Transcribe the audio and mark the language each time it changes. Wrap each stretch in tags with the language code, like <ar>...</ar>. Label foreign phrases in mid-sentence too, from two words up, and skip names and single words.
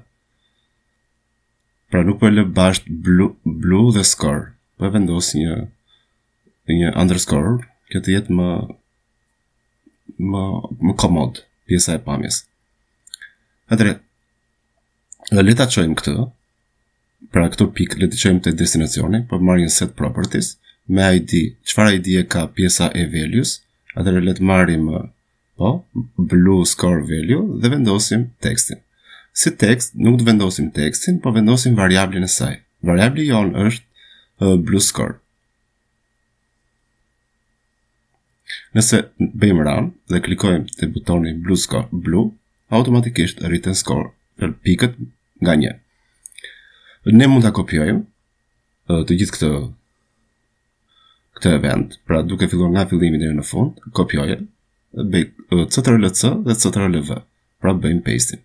<sq>Pra nuk po e lë bashkë blue dhe score, po e vendos një underscore, që të jetë më komod pjesa e pamjes. Atëre, le ta çojmë këtë. Pra këto pikë le të çojmë te destinacioni, po marrim</sq> <en>set properties</en> <sq>me ID. Çfarë ID e ka pjesa e values? Atëherë le të marrim</sq> <en>blue score value</en> <sq>dhe vendosim tekstin. Si tekst nuk të vendosim tekstin, po vendosim variablin e saj. Variabli jon është</sq> <en>blue score.</en> <sq>Nëse bëjmë run dhe klikojmë te butoni</sq> <en>blue score blue,</en> <sq>automatikisht rriten score pikët nga 1. Ne mund ta kopjojmë të gjithë këtë event, pra duke filluar nga fillimi deri në fund, kopjoje, bëj Ctrl+C dhe Ctrl+V, pra bëjmë pasting.</sq>